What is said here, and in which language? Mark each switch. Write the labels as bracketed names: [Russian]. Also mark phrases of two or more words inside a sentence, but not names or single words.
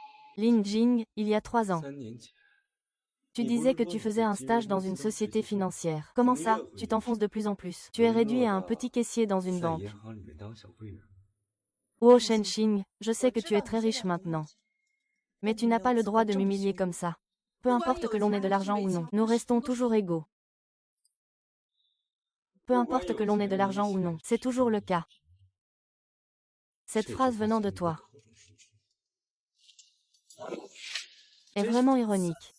[French] Lin Jing, il y a 3 ans. [Chinese] 3年前， [French] Tu disais que tu faisais un stage dans une société financière. Comment ça, tu t'enfonces de plus en plus. Tu es réduit à un petit caissier dans une [Chinese] 在 [French] banque. [Chinese] 银行里面当小柜员。 [French] Wu Shenxing, je sais que tu es très riche maintenant. Mais tu n'as pas le droit de m'humilier comme ça. Peu importe que l'on ait de l'argent ou non, nous restons toujours égaux. Peu importe que l'on ait de l'argent ou non, c'est toujours le cas. Cette phrase venant de toi est vraiment ironique.